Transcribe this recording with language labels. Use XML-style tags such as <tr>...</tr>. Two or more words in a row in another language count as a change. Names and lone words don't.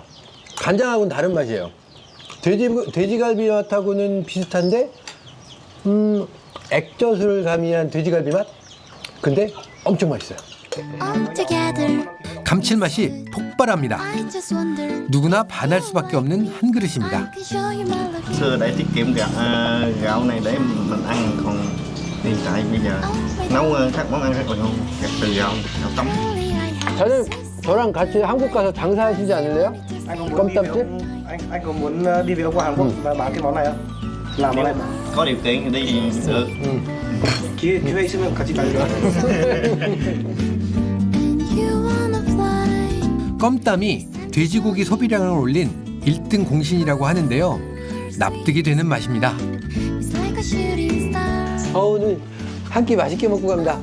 <ko>간장하고는 다른 맛이에요. 돼지갈비 맛하고는 비슷한데 액젓을 가미한 돼지갈비 맛? 근데 엄청 맛있어요. 감칠맛이 폭발합니다. 누구나 반할 수밖에 없는 한 그릇입니다.</ko> <vi>Xưa để tiết kiệm gạo này để mình ăn, còn hiện tại bây giờ nấu các món ăn rất là ngon, từ gạo tấm.</vi> <ko>저는 저랑 같이 한국 가서 장사하시지 않을래요? 껌땀집?</ko> <vi>Anh có muốn đi về qua Hàn Quốc và bán cái món này không? Làm món này. Có điều kiện thì đi được.</vi> <ko>기회 있으면 같이 가요. 껌땀이 돼지고기 소비량을 올린 1등 공신이라고 하는데요. 납득이 되는 맛입니다. 오늘 한 끼 맛있게 먹고 갑니다.</ko>